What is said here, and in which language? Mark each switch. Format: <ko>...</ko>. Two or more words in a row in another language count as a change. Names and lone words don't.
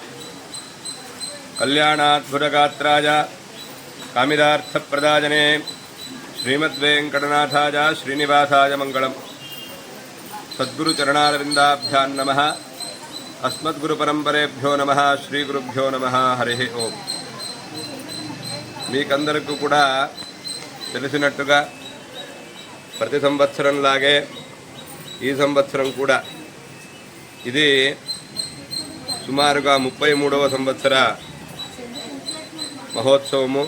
<sa>कल्याणाद्भुतगात्राय कामिदार्थप्रदायने श्रीमद्वेंकटनाथाय श्रीनिवासाय मंगलम। सद्गुरुचरणारविन्दाभ्यां नमः। अस्मद्गुरुपरंपरेभ्यो नमः। श्रीगुरुभ्यो नमः। हरि ओम।</sa> <te>మీకందరికీ కూడా తెలిసినట్టుగా ప్రతి సంవత్సరం లాగే ఈ సంవత్సరం కూడా ఇది సుమారుగా 33వ సంవత్సర మహోత్సవము.</te>